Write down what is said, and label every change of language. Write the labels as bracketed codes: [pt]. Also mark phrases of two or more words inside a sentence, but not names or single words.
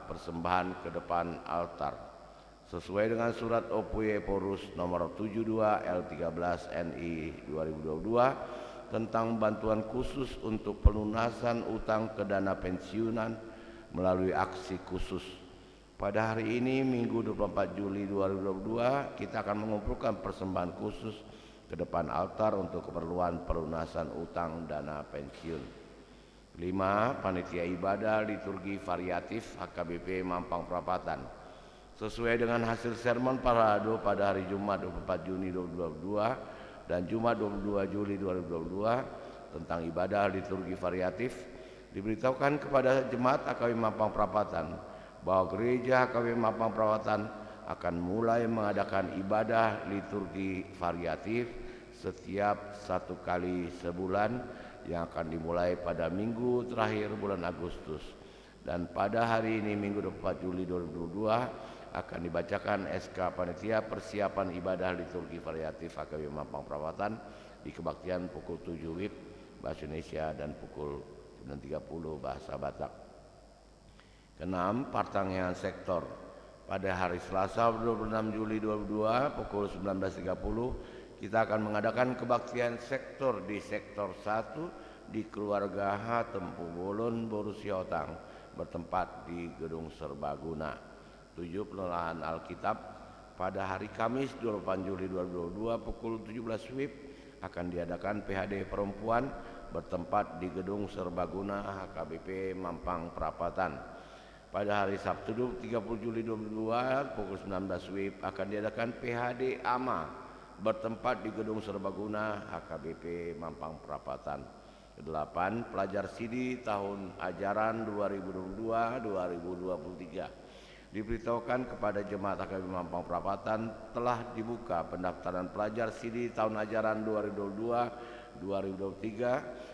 [id] Persembahan ke depan altar. Sesuai dengan surat Opus Porus nomor 72 L13 NI 2022 tentang bantuan khusus untuk pelunasan utang ke dana pensiunan melalui aksi khusus. Pada hari ini Minggu 24 Juli 2022 kita akan mengumpulkan persembahan khusus ke depan altar untuk keperluan pelunasan utang dana pensiun. 5. Panitia ibadah liturgi variatif HKBP Mampang Perapatan. Sesuai dengan hasil sermon parado pada hari Jumat 24 Juni 2022 dan Jumat 22 Juli 2022 tentang ibadah liturgi variatif, diberitahukan kepada jemaat HKBP Mampang Perapatan bahwa gereja HKBP Mampang Perapatan akan mulai mengadakan ibadah liturgi variatif setiap 1 kali sebulan yang akan dimulai pada minggu terakhir bulan Agustus. Dan pada hari ini Minggu 24 Juli 2022 akan dibacakan SK Panitia Persiapan Ibadah Liturgi Variatif HKBP Mampang Perapatan di kebaktian pukul 7 WIB Bahasa Indonesia dan pukul 9.30 Bahasa Batak. 6. Pertanggungan sektor. Pada hari Selasa 26 Juli 2022 pukul 19.30 kita akan mengadakan kebaktian sektor di sektor 1 di keluarga H. Tempu Bolon Borussia Otang bertempat di Gedung Serbaguna. 7. Penelahan Alkitab. Pada hari Kamis 28 Juli 2022 pukul 17 WIB akan diadakan PHD perempuan bertempat di Gedung Serbaguna HKBP Mampang Perapatan. Pada hari Sabtu 30 Juli 2022 pukul 19 WIB akan diadakan PHD AMA bertempat di Gedung Serbaguna HKBP Mampang Perapatan. 8. Pelajar Sidi tahun ajaran 2022-2023. Diberitahukan kepada jemaat HKBP Mampang Perapatan telah dibuka pendaftaran pelajar Sidi tahun ajaran 2022-2023.